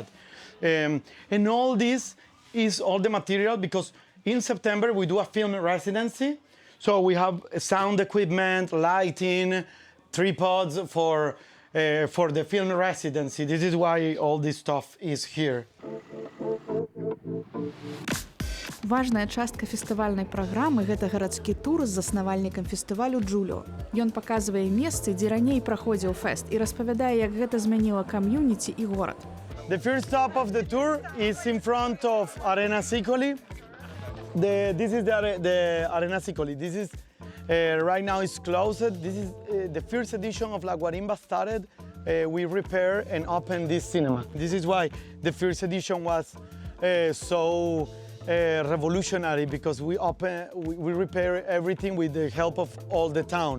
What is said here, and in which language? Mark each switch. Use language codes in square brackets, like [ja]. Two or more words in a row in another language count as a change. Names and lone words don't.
[en] And all this is all the material because in September we do a film residency. So we have sound equipment, lighting, tripods for the film residency. This is why all this stuff is here. [be] Важная частка фестывальнай праграмы – гэта гарадскі тур з заснавальнікам фестывалю Джуліо. Ён паказвае месцы, дзе раней праходзіў фэст і распавядае, як гэта змяніла кам'юніці і горад. [en] The first stop of the tour is in front of Arena Sicoli. This is the Arena Sicoli. This is right now it's closed. This is the first edition of La Guarimba started. We repair and open this cinema. This is why the first edition was so revolutionary, because we repair everything with the help of all the town.